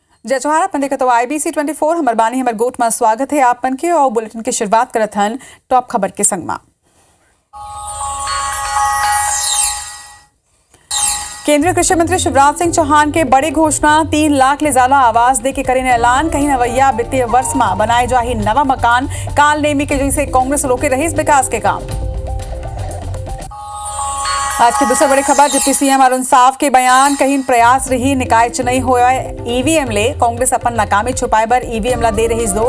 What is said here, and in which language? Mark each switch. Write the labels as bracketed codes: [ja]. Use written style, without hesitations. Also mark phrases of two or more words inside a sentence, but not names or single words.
[hne] जय जोहार अपन देखत IBC 24 हमर बानी हमर गोट में स्वागत है आपन के और बुलेटिन की शुरुआत करत हन टॉप खबर के संग में। केंद्रीय कृषि मंत्री शिवराज सिंह चौहान के बड़ी घोषणा 3 लाख ले ज्यादा आवास दे के करें ऐलान। कहीं नवैया वित्तीय वर्ष में बनाए जाही नवा मकान। काल नेमी के जैसे कांग्रेस रोके रही विकास के काम। आज की दूसरी बड़ी खबर डिप्टी सीएम अरुण साव के बयान। कहीं प्रयास रही निकाय चुनाई हुआ ईवीएम ले कांग्रेस अपन नाकामी छुपाए बर ईवीएम ला दे रही दोष।